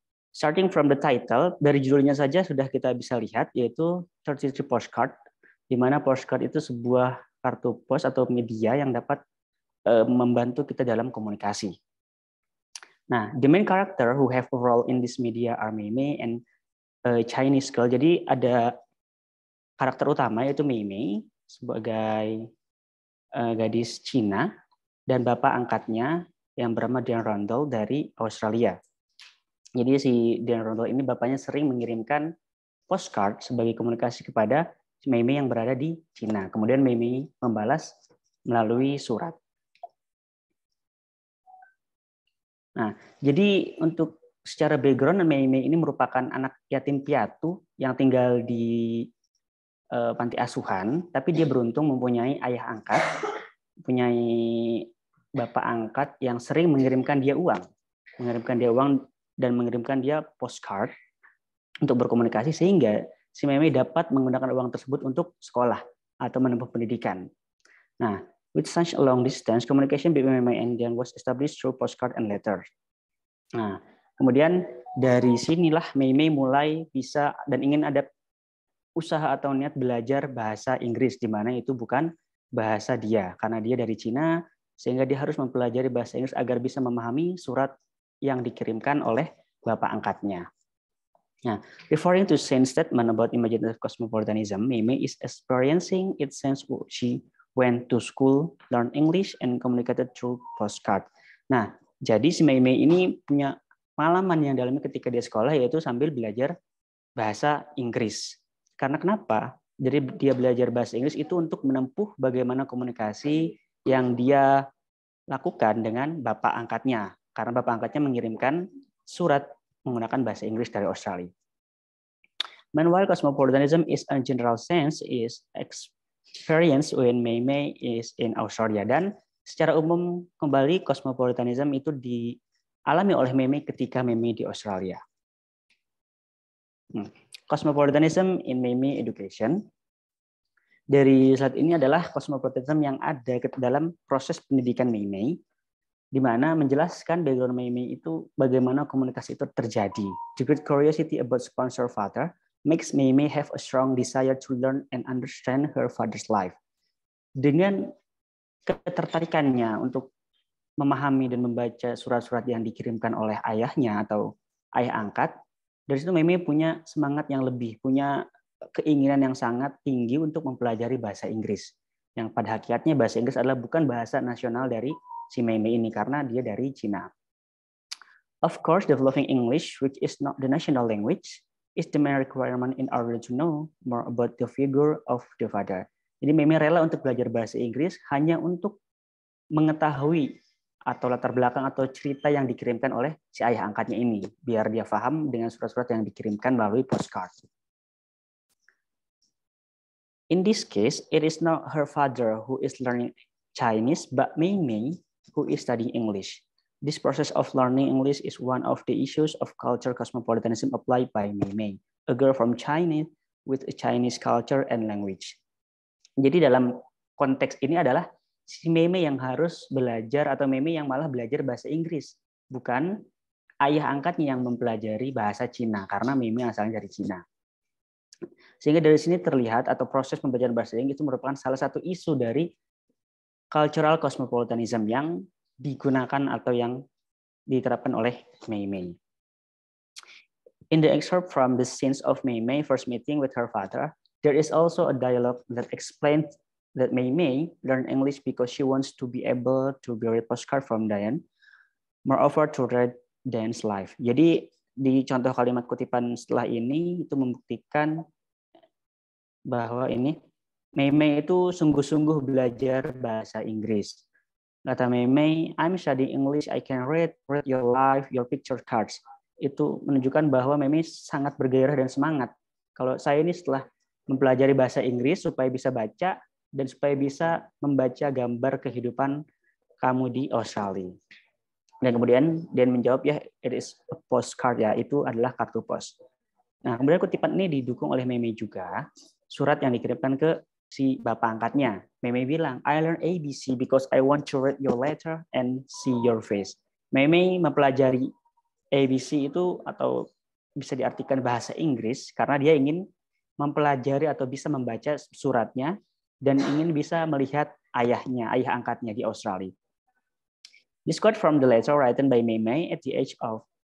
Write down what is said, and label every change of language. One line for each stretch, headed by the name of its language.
English: Starting from the title,
Indonesian: dari judulnya saja sudah kita bisa lihat, yaitu 33 Postcard, di mana postcard itu sebuah kartu pos atau media yang dapat membantu kita dalam komunikasi.
English: Nah, the main character who have a role in this media are Mei Mei and Chinese girl.
Indonesian: Jadi ada karakter utama yaitu Mei Mei sebagai gadis Cina dan bapak angkatnya yang bernama Dan Rundle dari Australia. Jadi si Dan Rundle ini bapaknya sering mengirimkan postcard sebagai komunikasi kepada Mei Mei yang berada di Cina. Kemudian Mei Mei membalas melalui surat. Nah, jadi untuk secara background, Mei Mei ini merupakan anak yatim piatu yang tinggal di panti asuhan, tapi dia beruntung mempunyai ayah angkat, mempunyai bapak angkat yang sering mengirimkan dia uang dan mengirimkan dia postcard untuk berkomunikasi, sehingga si Mei Mei dapat menggunakan uang tersebut untuk sekolah atau menempuh pendidikan.
English: Nah, with such a long distance, communication between Mei Mei and Dan was established through postcard and letters.
Indonesian: Nah, kemudian dari sinilah Mei Mei mulai bisa dan ingin ada usaha atau niat belajar bahasa Inggris, di mana itu bukan bahasa dia, karena dia dari Cina, sehingga dia harus mempelajari bahasa Inggris agar bisa memahami surat yang dikirimkan oleh bapak angkatnya.
English: Nah, referring to Saint's statement about imaginative cosmopolitanism, Mei Mei is experiencing it since she went to school, learned English, and communicated through postcard.
Indonesian: Nah, jadi si Mei Mei ini punya pengalaman yang dalamnya ketika dia sekolah, yaitu sambil belajar bahasa Inggris. Karena kenapa? Jadi dia belajar bahasa Inggris itu untuk menempuh bagaimana komunikasi yang dia lakukan dengan bapak angkatnya. Karena bapak angkatnya mengirimkan surat menggunakan bahasa Inggris dari Australia.
English: Meanwhile, cosmopolitanism is in general sense is experienced when Mei Mei is in Australia.
Indonesian: Dan secara umum kembali cosmopolitanism itu dialami oleh Mei Mei ketika Mei Mei di Australia.
English: Cosmopolitanism in Mei Mei education.
Indonesian: Dari slide ini adalah cosmopolitanism yang ada dalam proses pendidikan Mei Mei, di mana menjelaskan background Mei Mei itu bagaimana komunikasi itu terjadi.
English: The great curiosity about sponsor father makes Mei Mei have a strong desire to learn and understand her father's life.
Indonesian: Dengan ketertarikannya untuk memahami dan membaca surat-surat yang dikirimkan oleh ayahnya atau ayah angkat, dari situ Mei Mei punya semangat yang lebih, punya keinginan yang sangat tinggi untuk mempelajari bahasa Inggris. Yang pada hakikatnya bahasa Inggris adalah bukan bahasa nasional dari si Mei Mei ini, karena dia dari Cina.
English: Of course, developing English, which is not the national language, is the main requirement in order to know more about the figure of the father.
Indonesian: Jadi Mei Mei rela untuk belajar bahasa Inggris hanya untuk mengetahui atau latar belakang atau cerita yang dikirimkan oleh si ayah angkatnya ini, biar dia paham dengan surat-surat yang dikirimkan melalui postcard.
English: In this case, it is not her father who is learning Chinese, but Mei Mei who is studying English. This process of learning English is one of the issues of culture cosmopolitanism applied by Mei Mei, a girl from China with a Chinese culture and language.
Indonesian: Jadi dalam konteks ini adalah si Mei Mei yang harus belajar, atau Mei Mei yang malah belajar bahasa Inggris, bukan ayah angkatnya yang mempelajari bahasa Cina, karena Mei Mei asalnya dari Cina. Sehingga dari sini terlihat atau proses pembelajaran bahasa Inggris itu merupakan salah satu isu dari cultural cosmopolitanism yang digunakan atau yang diterapkan oleh Mei Mei.
English: In the excerpt from the scenes of Mei Mei first meeting with her father, there is also a dialogue that explains that Mei Mei learned English because she wants to be able to read postcard from Diane, moreover to read Diane's life.
Indonesian: Jadi di contoh kalimat kutipan setelah ini itu membuktikan bahwa ini Mei Mei itu sungguh-sungguh belajar bahasa Inggris. Kata
English: Mei Mei, I'm studying English, I can read your life, your picture cards.
Indonesian: Itu menunjukkan bahwa Mei Mei sangat bergairah dan semangat. Kalau saya ini setelah mempelajari bahasa Inggris supaya bisa baca dan supaya bisa membaca gambar kehidupan kamu di Australia. Dan kemudian dia menjawab, ya,
English: it is a postcard,
Indonesian: ya, itu adalah kartu pos. Nah, kemudian kutipan ini didukung oleh Mei Mei juga, surat yang dikirimkan ke si bapak angkatnya.
English: Mei Mei
Indonesian: bilang,
English: I learn ABC because I want to read your letter and see your face.
Indonesian: Mei Mei mempelajari ABC itu atau bisa diartikan bahasa Inggris karena dia ingin mempelajari atau bisa membaca suratnya dan ingin bisa melihat ayahnya, ayah angkatnya di Australia.
English: This quote from the letter written by Mei Mei at the age of